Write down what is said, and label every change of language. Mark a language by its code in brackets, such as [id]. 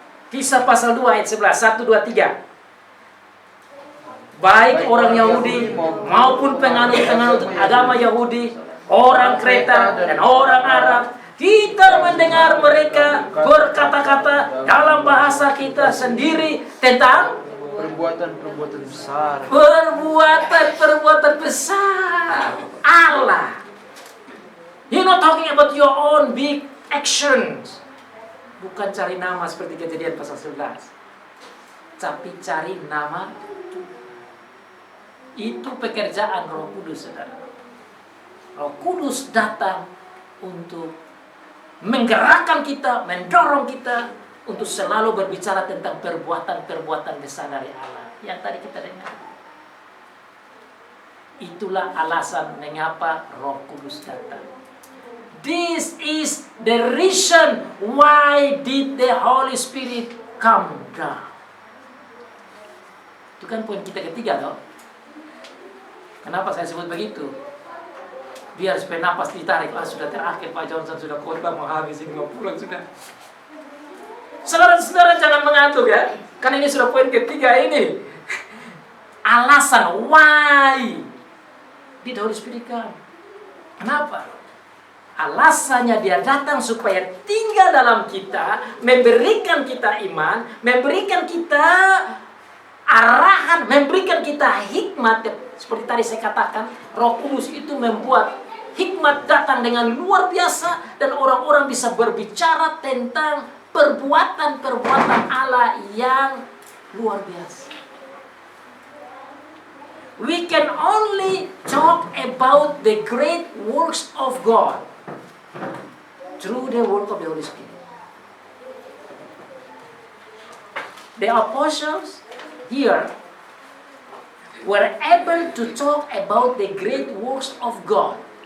[id] Kisah pasal 2 ayat 11. 1, 2, 3. Baik orang Yahudi maupun penganut-penganut agama Yahudi, orang Kreta dan orang Arab, kita mendengar mereka berkata-kata dalam bahasa kita sendiri tentang perbuatan-perbuatan besar. Perbuatan besar Allah. [en] You're not talking about your own big actions. [id] Bukan cari nama seperti Kejadian pasal 11. Tapi cari nama Tuhan. Itu pekerjaan Roh Kudus, saudara. Roh Kudus datang untuk menggerakkan kita, mendorong kita untuk selalu berbicara tentang perbuatan-perbuatan besar dari Allah yang tadi kita dengar. Itulah alasan mengapa Roh Kudus datang. [en] This is the reason why did the Holy Spirit come down. [id] Itu kan poin kita ketiga, toh. Kenapa saya sebut begitu? Biar supaya napas ditarik. Sudah terakhir Pak Johnson, sudah khotbah mau habis, ini mau pulang sudah. Saudara-saudara jangan mengantuk ya. Karena ini sudah poin ketiga ini. Alasan [en] why did the Holy Spirit come? [id] Kenapa? Alasannya dia datang supaya tinggal dalam kita, memberikan kita iman, memberikan kita arahan, memberikan kita hikmat. Seperti tadi saya katakan, Roh Kudus itu membuat hikmat datang dengan luar biasa dan orang-orang bisa berbicara tentang perbuatan-perbuatan Allah yang luar biasa. [en] We can only talk about the great works of God through the work of the Holy Spirit. The apostles here were able to talk about the great works of God.